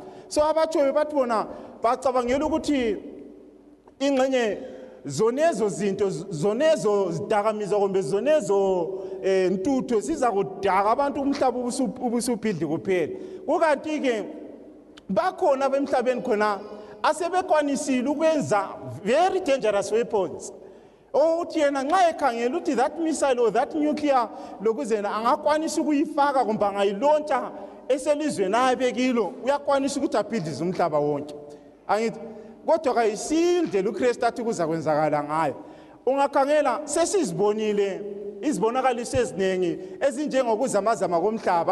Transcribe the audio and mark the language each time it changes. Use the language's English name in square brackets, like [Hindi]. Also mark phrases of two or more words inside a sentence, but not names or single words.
[North Ndebele] So abatshoyo bathi bona bacabangela ukuthi ingxenye zonezo zinto zonezo zidakamizwa kumbe zonezo ntuthu siza kudaka abantu umhlaba ubusubhidli kuphela. Kukanti ke bakhona bemhlabeni khona asebekwanisile ukwenza [English] very dangerous weapons. [North Ndebele] Uthi yena nxa ekhangela ukuthi [English] that missile or that nuclear [North Ndebele] lokuzena angakwanisa ukuyifaka kumbe angayilontsha eselizweni ayebekilo, uyakwanisa ukuthi abhidlize umhlaba wonke. Angithi kodwa kayisindlela uKristu athi kuza kwenzakala ngayo. Ungakhangela sesizibonile izibonakaliso ezinengi ezinjengokuzamazama komhlaba.